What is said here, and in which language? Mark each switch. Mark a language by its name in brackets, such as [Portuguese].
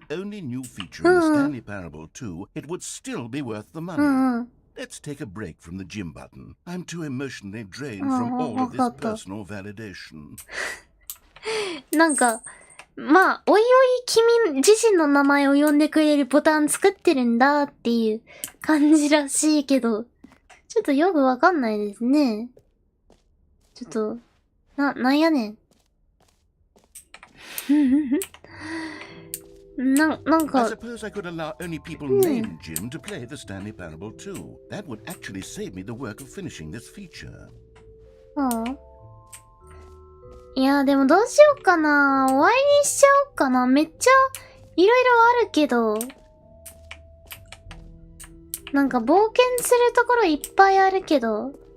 [English] If this were the only new feature in the Stanley Parable 2, it would still be worth the う money. んうん。 Let's take a break from the gym button. I'm too emotionally drained from all of this personal validation. [Japanese] なんか、まあ、おいおい君自身の名前を呼んでくれるボタン作ってるんだっていう感じらしいけど、ちょっとよくわかんないですね。ちょっと、なんやねん。なん [English] I [Japanese] か、 [English] suppose I could allow only people named Jim to play the Stanley Parable 2. That would actually save me the work of finishing this feature. [Japanese] いや、でもどうしようかな。終わりにしちゃおうかな。めっちゃ、いろいろあるけど。なんか冒険するところいっぱいあるけど。